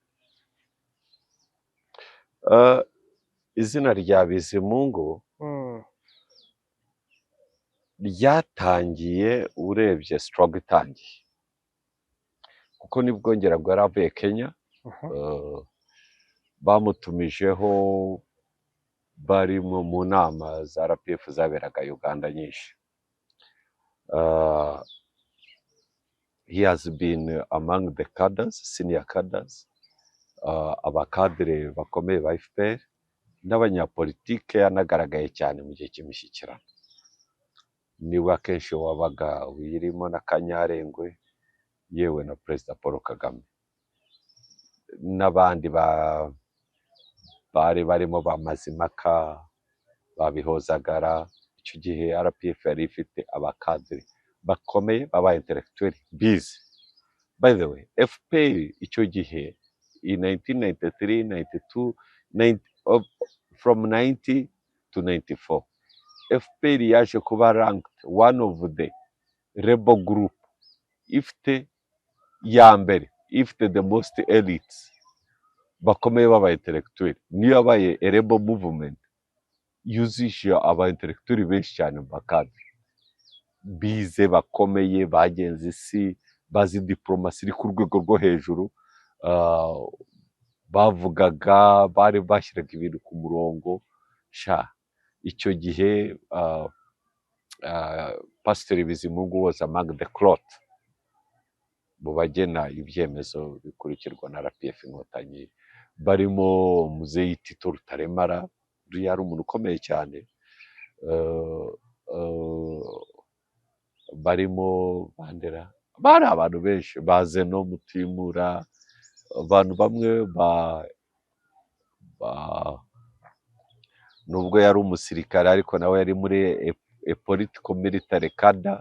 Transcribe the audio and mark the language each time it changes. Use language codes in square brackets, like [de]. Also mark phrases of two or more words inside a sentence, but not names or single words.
[rw] Izina rya Bizimungu ryatangiye urebye struggle itangiye, kuko nibwo ngera ngo yari avuye Kenya. Bamutumijeho bari mu nama za RPF zaberaga Uganda nyinshi. [en] He has been among the cadres, senior cadres, [rw] abakadire bakomeye ba FPR n'abanyapolitike. Yanagaragaye cyane mu gihe cy'imishyikirano, niwe akenshi wabaga wirimo na Kanyarengwe, yewe na Perezida Paul Kagame n'abandi bari barimo ba Mazimaka, babihozagara. Icyo gihe RPF yari ifite abakadire bakomeye baba intellectual bize. [en] By the way, [rw] FPR icyo gihe in 1993, 92, [en] from 90 to 94, [rw] FPR yaje kuba [en] ranked one of the rebel group [rw] ifite ya mbere, ifite [en] the most elites [rw] bakomeye baba intellectual. Niyo yabaye [en] rebel movement [rw] yuzisha aba intellectual benshi cyane mu bakadire bize bakomeye, bagenze isi, bazi diplomasi iri ku rwego rwo hejuru. Bavugaga, bari bashyiraga ibintu ku murongo. Icyo gihe Pasiteri Bizimungu [en] was among the cloth [rw] mu bagena ibyemezo bikurikirwa na RPF Inkotanyi, barimo Muzeyi Tito Rutaremara, yari umuntu ukomeye cyane. Barimo Bandera, bari abantu benshi, baze no Mutimura, abantu bamwe nubwo yari umusirikare ariko nawe yari muri [en] political military cadre.